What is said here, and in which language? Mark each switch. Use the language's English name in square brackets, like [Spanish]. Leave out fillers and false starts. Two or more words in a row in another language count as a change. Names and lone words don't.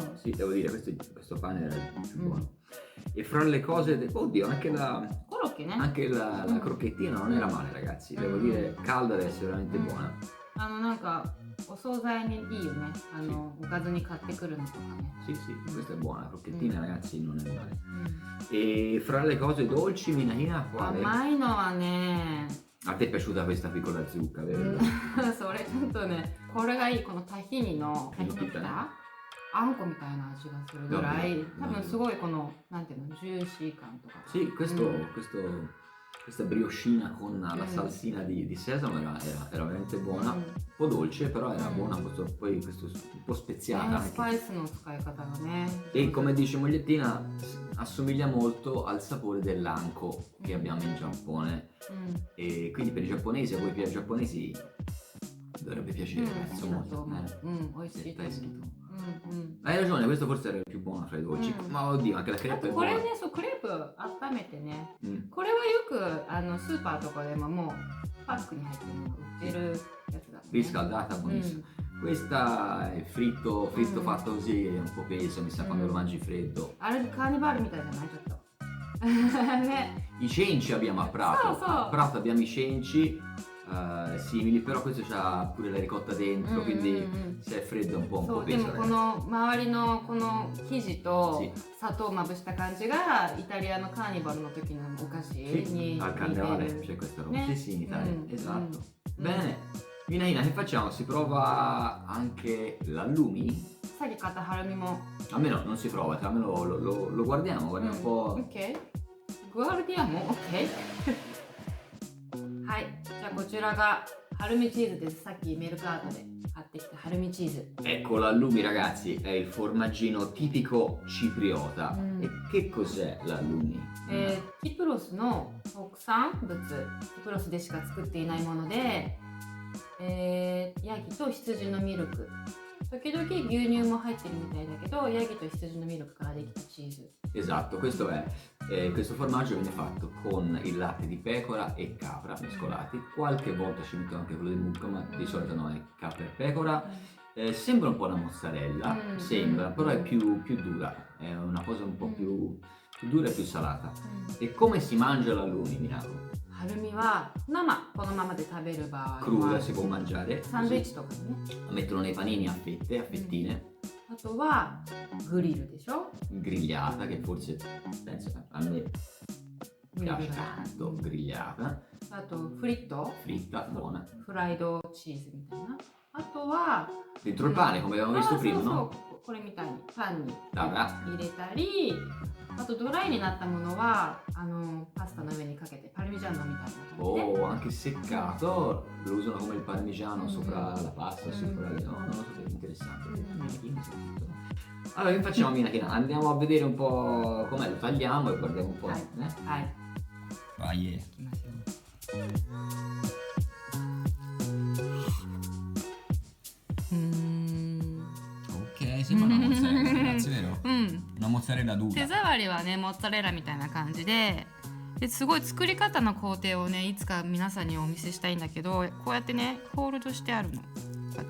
[Italian] Mm. sì, devo dire, questo pane era il più Mm. buono. E fra le cose, oddio, anche [Japanese] コロッケね。 [Italian] la Mm. crocchettina non era male, ragazzi, devo Mm. dire, calda deve essere veramente Mm. buona. [Japanese] なんかお惣菜にいいよね。おかずに買ってくるのとかね。 [Italian] Sì, sì, questa è buona, la crocchettina, Mm. ragazzi, non è male. [Japanese] うん [Italian] E fra le cose dolci, Minahina, quale? [Japanese] 甘いのはね、 [Italian] A te è piaciuta questa piccola zucca, vero? [Japanese] それちょっとね、これがいい、このタヒニのタヒニピタあんこみたいな味がするぐらい、多分すごいこの、なんていうの、ジューシー感とか。 [Italian] Sì, Mm. questa briochina con la Mm. salsina di sesamo era veramente buona, [Japanese] うん [Italian] un po' dolce, però era Mm. buona, poi questo un po' speziata [Japanese] ス [Italian] anche. [Japanese] パイスの使い方がね。 [Italian] E come dice Mogliettina, assomiglia molto al sapore dell'anko che abbiamo in Giappone. [Japanese] うん、 [Italian] E quindi per i giapponesi, a voi per i giapponesi dovrebbe piacere, [Japanese] うん、 [Italian] penso [Japanese] 好きだと [Italian] molto. [Japanese] 思う。うん、美味しいと [Italian] È [Japanese] 思う。 [Italian] scritto. [Japanese] うん、うん。 [Italian] Hai ragione, questo forse era il più buono fra i dolci. Mm. Ma oddio, anche la [Japanese] あ [Italian] crepe [Japanese] と [Italian] è [Japanese] これ [Italian] buona. [Japanese] ね、そうクレープ温めてね、 Mm. これはよくスーパーとかでももうパックに入ってるのが売ってるやつだ、ね。 [Italian] Riscaldata, [Japanese] う [Italian] buonissima. [Japanese] ん、 [Italian] Questa è fritto Mm. fatto così, è un po' peso, mi sa, quando Mm. lo mangi freddo. [Japanese] あれカーニバルみたいじゃないちょっと。ね。 [Italian] I cenci abbiamo a Prato. So. A Prato abbiamo i cenci simili, però questo c'ha pure la ricotta dentro, [Japanese] うん [Italian] quindi [Japanese] うんうん [Italian] se è freddo è un po', [Japanese] そうで [Italian] peso. [Japanese] もこ [Italian] ragazzi. [Japanese] の周りのこの生地と [Italian] Sì. [Japanese] 砂糖をまぶした感じがイタリアのカーニバルの時のお菓子 [Italian] Sì, [Japanese] に似 [Italian] al [Japanese] て [Italian] carnevale [Japanese] る。 [Italian] c'è questa roba. [Japanese] Ne? [Italian] Sì, sì, in Italia, Mm. esatto. Mm. Bene. Minaina, che facciamo? Si prova anche l'allumi? [Japanese] さっき買ったハラミも。 [Italian] Almeno non si prova, cioè, almeno lo guardiamo un po'. [Japanese] OK。グアルディアも OK。はい。じゃあこちらがハルミチーズです。さっきメルカートで買ってきたハルミチーズ。 [Italian] Ecco l'allumi ragazzi, è il formaggino tipico cipriota. Mm. E che cos'è l'allumi? [Japanese] キプロスの特産物、キプロスでしか作っていないもので、ヤギと羊のミルク、時々牛乳も入ってるみたいだけど、ヤギと羊のミルクからできたチーズ。 [Italian] Esatto, questo formaggio viene fatto con il latte di pecora e capra mescolati. Qualche volta ci mettono anche quello di mucca, ma di solito no, è capra e pecora. Sembra un po' una mozzarella, Mm. sembra, però è più dura, è una cosa un po' più dura e più salata. E come si mangia l'allumi, Minako? [Japanese] ハルミは生、このままで食べる場合 [Italian] Cruda [Japanese] は [Italian] si può mangiare, [Japanese] サンドイッ [Italian] così. [Japanese] チとかにね。 [Italian] Lo mettono nei panini a fette, a fettine. [Japanese] あとはグリルでしょ。 [Italian] grigliata, che forse penso a me piace tanto, grigliata, [Japanese] あとフリット [Italian] fritta, buona. [Japanese] フライドチーズみたいな。あとは [Italian] Dentro il pane, come abbiamo visto [Japanese] そう [Italian] prima, [Japanese] そうそ [Italian] no? [Japanese] う、これみたいにパンに [Italian] Dai, [Japanese] 入れたり、あとドライになったものはパスタの上にかけてパルミジャーノみたいな感じで、 [Italian] oh, anche seccato, lo usano come il parmigiano sopra la pasta, sopra le... No, non lo so, è interessante. Allora, che facciamo, Minakina? Andiamo a vedere un po' com'è, lo tagliamo e guardiamo un po'. [Japanese] はい [Italian] Eh? [Japanese] はい、 [Italian] Vai, yeah. [Japanese] いきますよ。 [Italian] Ok, sembra una mozzarella, ragazzi, vero? [Japanese] うん、 [Italian] Una mozzarella [Japanese] 手 [Italian] dura. [Japanese] 触りはねモッツァレラみたいな感じですごい作り方の工程をねいつか皆さんにお見せしたいんだけど、こうやってねホールドしてあるの、こうやって